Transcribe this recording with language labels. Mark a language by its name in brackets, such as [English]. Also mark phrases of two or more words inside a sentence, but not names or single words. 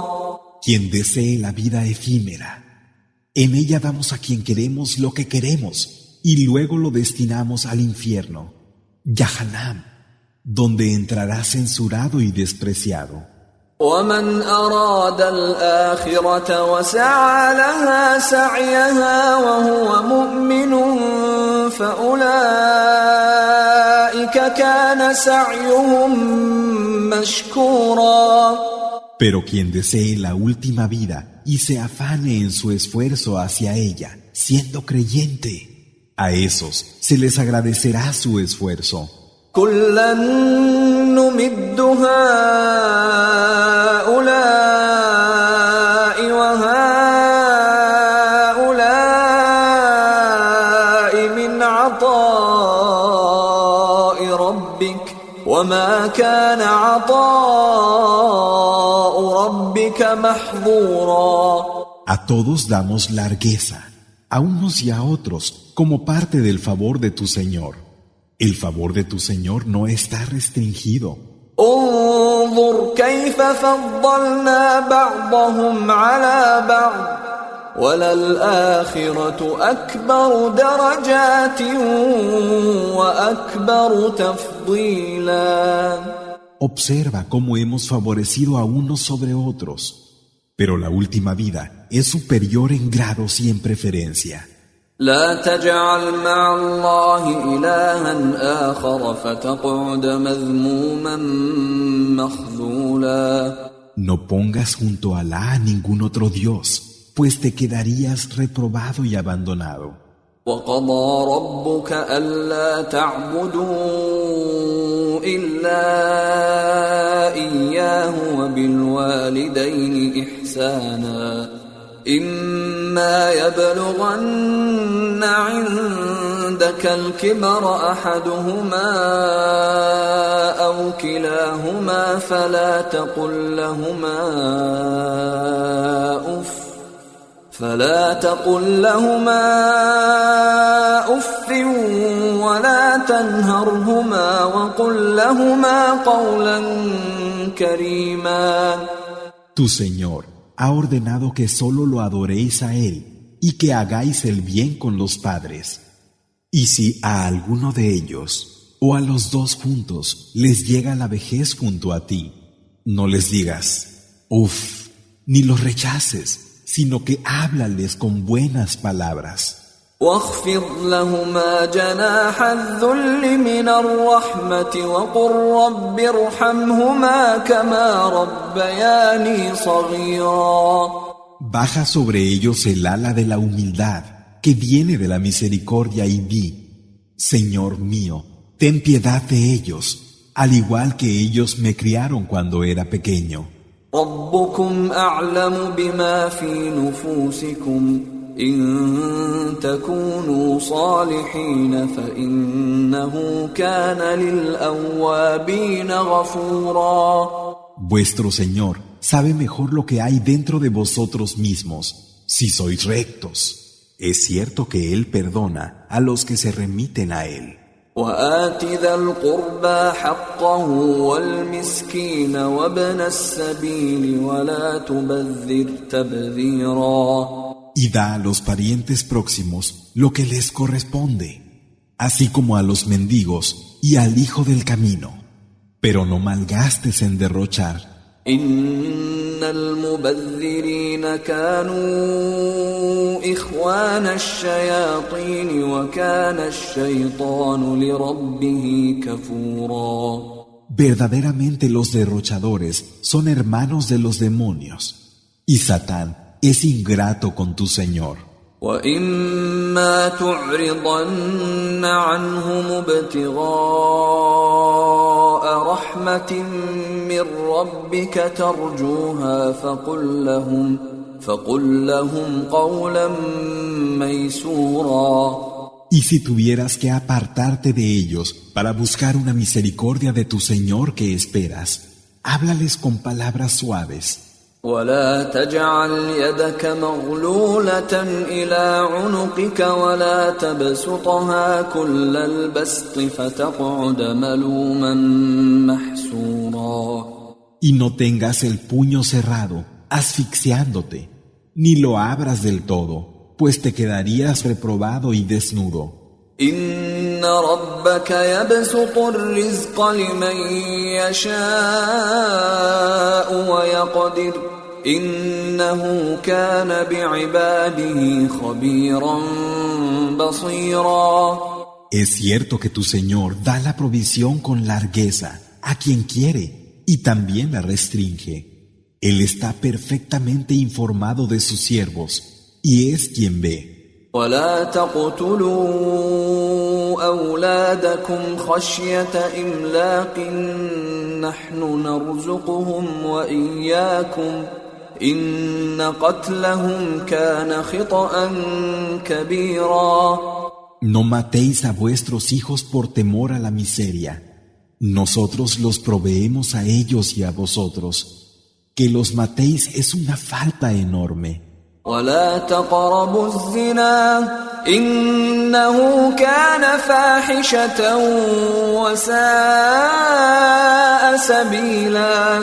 [Spanish] Quien desee la vida efímera, en ella damos a quien queremos lo que queremos y luego lo destinamos al infierno, Yahanam, donde entrará censurado y despreciado. [Arabic] ومن أراد الآخرة وسعى لها سعيها وهو مؤمن فأولئك كان سعيهم مشكورا. [Spanish] Pero quien desee la última vida y se afane en su esfuerzo hacia ella, siendo creyente, a esos se les agradecerá su esfuerzo. [Arabic] كلا نمد هؤلاء وهؤلاء من عطاء ربك وما كان عطاء ربك محظورا. [Spanish] A todos damos largueza, a unos y a otros, como parte del favor de tu Señor. El favor de tu Señor no está restringido. [Arabic] انظر كيف فضلنا بعضهم على بعض وللآخرة أكبر درجات وأكبر تفضيلا. [Spanish] Observa cómo hemos favorecido a unos sobre otros, pero la última vida es superior en grados y en preferencia. [Arabic] لا تجعل مع الله إلها آخر فتقعد مذموما مخذولا. [Spanish] No pongas junto a Alá a ningún otro Dios, pues te quedarías reprobado y abandonado. [Arabic] وقضى ربك ألا تعبدوا إلا إياه وبالوالدين إحسانا إما يبلغن عندك الكبر أحدهما أو كلاهما فلا تقل لهما أف ولا تنهرهما وقل لهما قولا كريما. [Spanish] Tu Señor ha ordenado que solo lo adoréis a Él y que hagáis el bien con los padres. Y si a alguno de ellos o a los dos juntos les llega la vejez junto a ti, no les digas, uff, ni los rechaces, sino que háblales con buenas palabras. [Arabic] واخفض لهما جناح الذل من الرحمة وقل رب ارحمهما كما ربياني صغيرا. [Spanish] Baja sobre ellos el ala de la humildad que viene de la misericordia y di, Señor mío, ten piedad de ellos, al igual que ellos me criaron cuando era pequeño. [Arabic] ربكم أعلم بما في نفوسكم إن تكونوا صالحين فإنه كان للأوابين غفورا. [Spanish] Vuestro Señor sabe mejor lo que hay dentro de vosotros mismos. Si sois rectos, es cierto que Él perdona a los que se remiten a Él. [Arabic] وآت ذا القربى حقه والمسكين وابن السبيل ولا تبذر تبذيرا. [Spanish] Y da a los parientes próximos lo que les corresponde, así como a los mendigos y al hijo del camino, pero no malgastes en derrochar. [Arabic] إن المبذرين كانوا إخوان الشياطين وكان الشيطان لربه كفورا. [Spanish] Verdaderamente los derrochadores son hermanos de los demonios, y Satán es ingrato con tu Señor. [Arabic] وَإِمَّا تُعْرِضَنَّ عَنْهُمُ ابْتِغَاءَ رَحْمَةٍ مِّن رَّبِّكَ تَرْجُوهَا فَقُل لَّهُمْ قَوْلًا مَّيْسُورًا. [Spanish] Y si tuvieras que apartarte de ellos para buscar una misericordia de tu Señor que esperas, háblales con palabras suaves. [Arabic] ولا تجعل يدك مغلولة إلى عنقك ولا تبسطها كل البسط فتقعد ملوما محسورا. [Spanish] Y no tengas el puño cerrado, asfixiándote, ni lo abras del todo, pues te quedarías reprobado y desnudo. [Arabic] إن ربك يبسط الرزق لمن يشاء ويقدر إنه كان بعباده خبيرا بصيرا. [Spanish] Es cierto que tu Señor da la provisión con largueza a quien quiere y también la restringe. Él está perfectamente informado de sus siervos y es quien ve. [Arabic] ولا تقتلوا أولادكم خشية إملاق نحن نرزقهم وإياكم إن قتلهم كان خطأ كبيرا. [Spanish] No matéis a vuestros hijos por temor a la miseria. Nosotros los proveemos a ellos y a vosotros. Que los matéis es una falta enorme. [Arabic] ولا تقربوا الزنا إنه كان فاحشة وساء سبيلا.